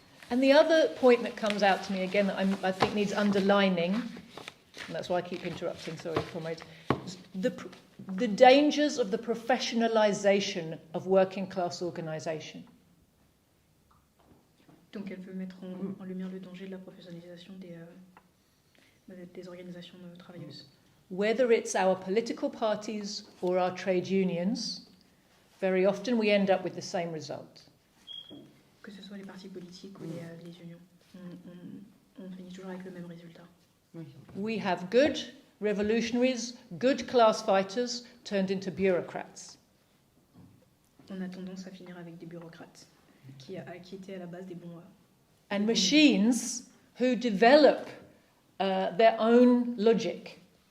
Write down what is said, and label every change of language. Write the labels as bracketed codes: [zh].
[en] And the other point that comes out to me again that I think needs underlining, and that's why I keep interrupting, sorry, comrades, the dangers of the professionalisation of working class organisation. [fr] Donc elle veut mettre en lumière le danger de la professionnalisation des organisations travailleuses. [en] Whether it's our political parties or our trade unions, very often we end up with the same result. [fr] Que ce soit les partis politiques ou les unions, on finit toujours avec le même résultat. [en] We have good revolutionaries, good class fighters turned into bureaucrats. [fr] On a tendance à finir avec des bureaucrates qui étaient à la base des bons. [en] And machines who develop their own logic.